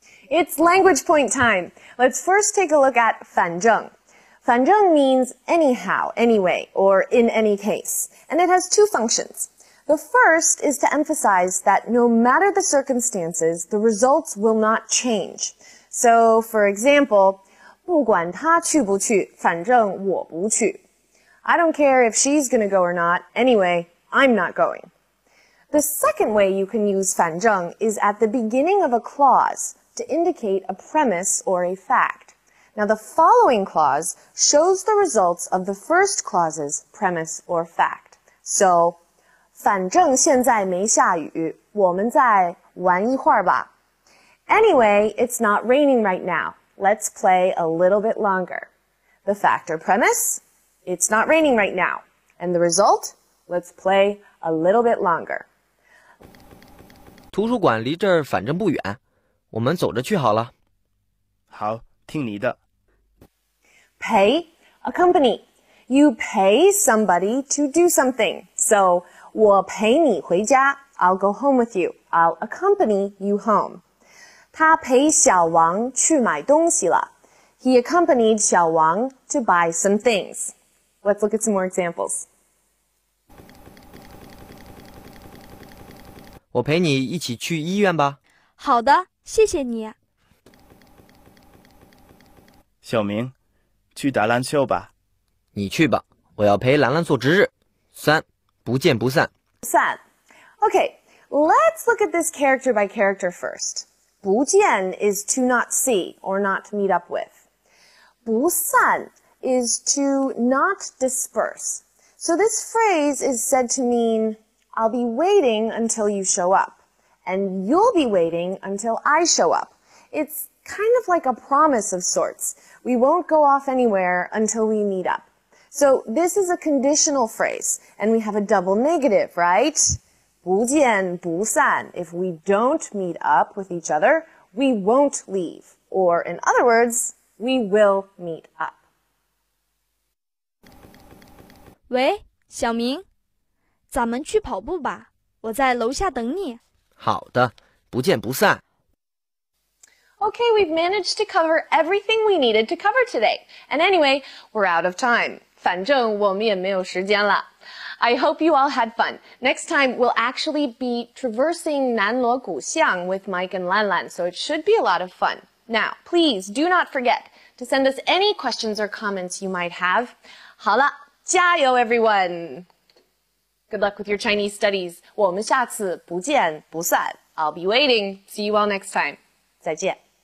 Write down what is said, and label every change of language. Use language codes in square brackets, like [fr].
[en] It's language point time. Let's first take a look at 反正. 反正 means anyhow, anyway, or in any case, and it has 2 functions. The first is to emphasize that no matter the circumstances, the results will not change. So, for example, [zh] 不管他去不去，反正我不去. [en] I don't care if she's going to go or not. Anyway, I'm not going. The second way you can use 反正 is at the beginning of a clause to indicate a premise or a fact. Now, the following clause shows the results of the first clause's premise or fact. [zh] So, 反正现在没下雨，我们再玩一会儿吧. [en] Anyway, it's not raining right now. Let's play a little bit longer. The fact or premise? It's not raining right now. And the result? Let's play a little bit longer. [zh] 图书馆离这儿反正不远，我们走着去好了。好，听你的。 [en] Pay, accompany. You pay somebody to do something. So, [zh] 我陪你回家. [en] I'll go home with you. I'll accompany you home. [zh] 他陪小王去买东西了. [en] He accompanied 小王 to buy some things. Let's look at some more examples. [zh] 我陪你一起去医院吧。好的，谢谢你。小明，去打篮球吧。你去吧，我要陪兰兰做值日。 3，不见不散。散. [en] Okay, let's look at this character by character first. 不见 is to not see or not meet up with. 不散 is to not disperse. So this phrase is said to mean, I'll be waiting until you show up, and you'll be waiting until I show up. It's kind of like a promise of sorts. We won't go off anywhere until we meet up. So this is a conditional phrase, and we have a double negative, right? [zh] 不见不散. [en] If we don't meet up with each other, we won't leave. Or in other words, we will meet up. [zh] 喂，小明，咱们去跑步吧，我在楼下等你。好的，不见不散。 [en] Okay, we've managed to cover everything we needed to cover today. And anyway, we're out of time. [zh] 反正我们也没有时间了. [en] I hope you all had fun. Next time, we'll actually be traversing Nanluo Guxiang with Mike and Lanlan, so it should be a lot of fun. Now, please do not forget to send us any questions or comments you might have. [zh] 好了，加油 everyone! [en] Good luck with your Chinese studies. [zh] 我们下次不见不散. [en] I'll be waiting. See you all next time. 再见.